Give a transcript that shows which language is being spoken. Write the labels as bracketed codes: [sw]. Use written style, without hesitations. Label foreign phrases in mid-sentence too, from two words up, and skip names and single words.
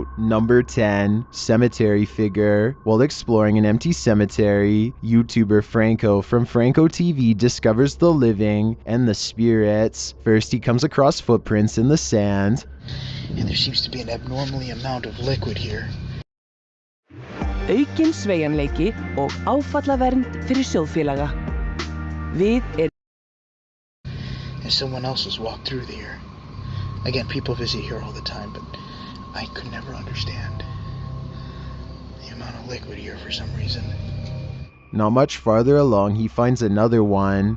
[en] Number 10, cemetery figure. While exploring an empty cemetery, YouTuber Franco from Franco TV discovers the living and the spirits. First, he comes across footprints in the sand. And there seems to be an abnormally amount of liquid here. [is] Aukinn sveigjanleiki og áfallavernd fyrir sjóðfélaga. [en] And someone else has walked through there. Again, people visit here all the time, but I could never understand the amount of liquid here for some reason. Not much farther along, he finds another one.